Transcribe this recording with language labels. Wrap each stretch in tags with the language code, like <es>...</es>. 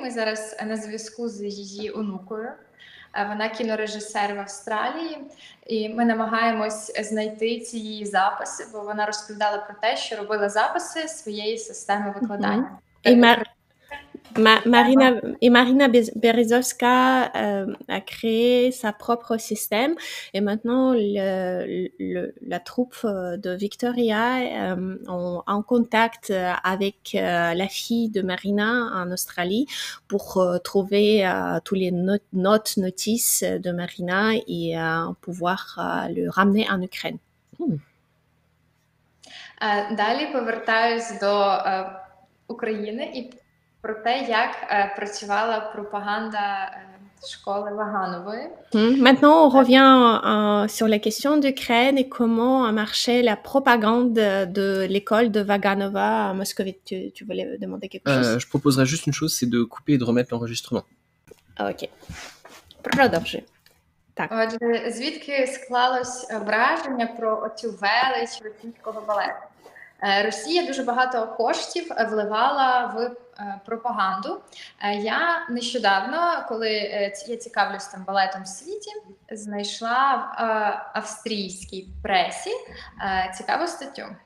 <uk>Ми зараз на зв'язку з її онукою. Вона кінорежисер в Австралії, і ми намагаємось знайти ці її записи, бо вона розповідала про те, що робила записи своєї системи викладання.</uk> <fr>Marina Berezovska a créé sa propre système et maintenant la troupe de Victoria est en contact avec la fille de Marina en Australie pour trouver tous les notices de Marina et pouvoir le ramener en Ukraine.</fr> <uk>Далі повертаюсь до України і про те, як працювала пропаганда школи Ваганової.</uk> <fr>Maintenant, on revient sur la question d'Ukraine et comment a marché la propagande de l'école de Vaganova à Moscovite. Tu voulais demander quelque chose? Je proposerais juste une chose, c'est de couper et de remettre l'enregistrement.</fr> <uk>Ok. Продовжуй. Так. Отже, звідки склалось враження про оцю велич російського балету? Росія дуже багато коштів вливала в пропаганду. Я нещодавно, коли я цікавлюсь там балетом в світі, знайшла в австрійській пресі цікаву статтю.</uk>